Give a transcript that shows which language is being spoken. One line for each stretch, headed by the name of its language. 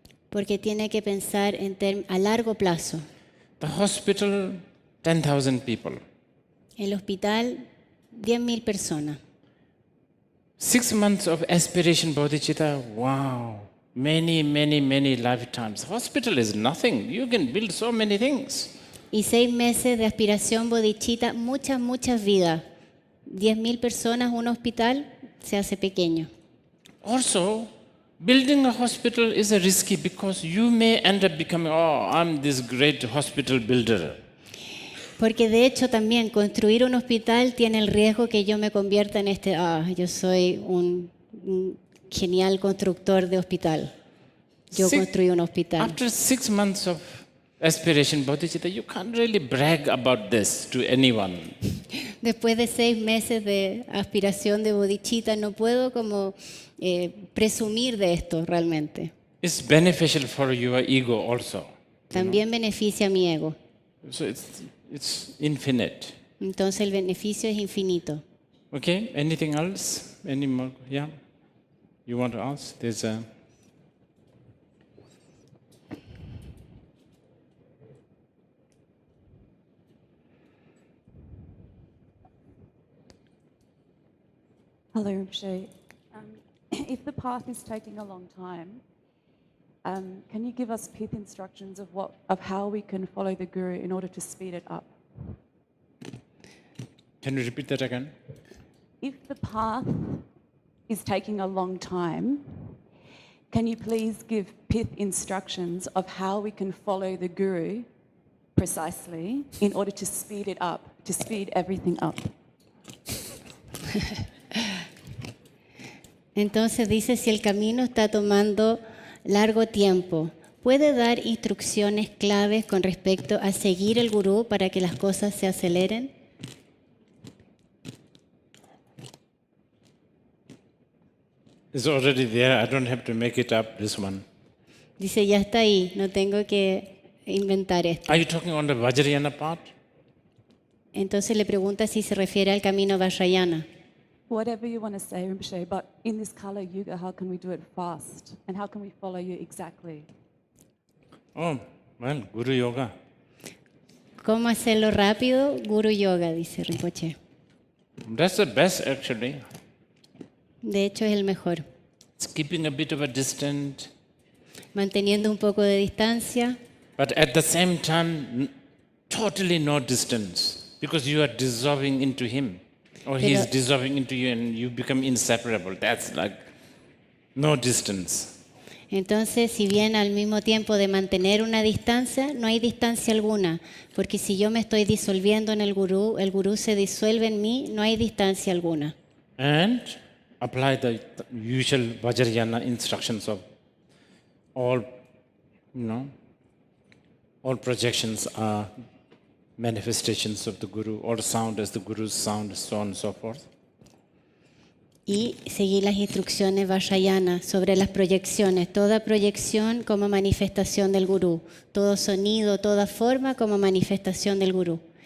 Spanish: Porque tiene que pensar a largo plazo.
English: The hospital, 10,000 people.
Spanish: El hospital, 10.000 personas.
English: 6 months of aspiration bodhicitta, wow. Many, many, many lifetimes. Hospital is nothing. You can build so many things.
Spanish: Y 6 meses de aspiración bodhicitta, muchas, muchas vidas. 10.000 personas, un hospital, se hace pequeño.
English: Also, building a hospital is a risky because you may end up becoming, I'm this great hospital builder.
Spanish: Porque de hecho también construir un hospital tiene el riesgo que yo me convierta en yo soy un genial constructor de hospital. Yo
English: Six-
Spanish: construí un hospital.
English: After 6 months of aspiration bodhicitta, you can't really brag about this to anyone.
Spanish: Después de 6 meses de aspiración de bodhicitta, no puedo como presumir de esto realmente.
English: It's beneficial for your ego also.
Spanish: También beneficia a mi ego.
English: So it's infinite.
Spanish: Entonces el beneficio es infinito.
English: Okay, anything else? Any more? Yeah? You want to ask? There's a... Hello, Rinpoche. If the path is taking a long time, can you give us pith instructions of how we can follow the Guru in order to speed it up? Can you repeat that again? If the path is taking a long time, can you please give pith instructions of how we can follow the Guru precisely in order to speed it up, to speed everything up?
Spanish: Entonces dice, si el camino está tomando largo tiempo, ¿puede dar instrucciones claves con respecto a seguir el gurú para que las cosas se aceleren?
English: It's already there. I don't have to make it up, this one.
Spanish: Dice, ya está ahí, no tengo que inventar esto.
English: Are you talking on the Vajrayana part?
Spanish: Entonces le pregunta si se refiere al camino Vajrayana.
English: Whatever you want to say, Rinpoche, but in this Kala Yuga, how can we do it fast? And how can we follow you exactly? Oh, well, Guru Yoga.
Spanish: ¿Cómo hacerlo rápido? Guru Yoga, dice Rinpoche.
English: That's the best, actually.
Spanish: De hecho, es el mejor.
English: It's keeping a bit of a distance,
Spanish: Manteniendo un poco de distancia,
English: but at the same time, totally no distance, because you are dissolving into him, or he is
Spanish: Pero-
English: dissolving into you, and you become inseparable. That's like no distance.
Spanish: entonces, si bien al mismo tiempo de mantener una distancia, no hay distancia alguna, porque si yo me estoy disolviendo en el gurú se disuelve en mí, no hay distancia alguna.
English: And apply the usual Vajrayana instructions of all, all projections are manifestations of the Guru, all sound as the Guru's sound, so on and so forth.
Spanish: Y seguir las instrucciones Vajrayana sobre las proyecciones, toda proyección como manifestación del gurú, todo sonido, toda forma como manifestación del gurú.